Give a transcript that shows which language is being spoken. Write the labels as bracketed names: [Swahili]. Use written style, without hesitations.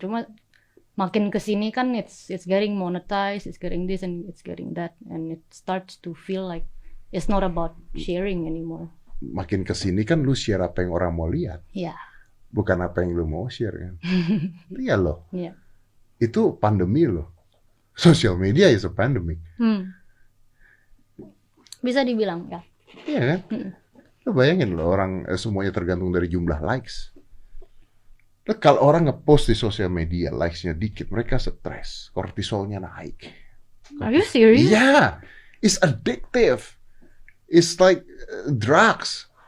[Indonesian] Cuma makin kesini kan, [English] it's getting monetized, it's getting this and it's getting that, and it starts to feel like it's not about sharing anymore. [Indonesian] Makin kesini kan lu share apa yang orang mau lihat. Iya. Bukan apa yang lu mau share kan. Iya loh. Iya. Itu pandemi loh. [English] Social media is a pandemic. [Indonesian] Bisa dibilang ya. Iya kan? Lo bayangin loh orang semuanya tergantung dari jumlah likes. Kalau orang ngepost di sosial media likes-nya dikit, mereka stres, kortisolnya naik. [English] Are you serious? Yeah, it's addictive. It's like drugs.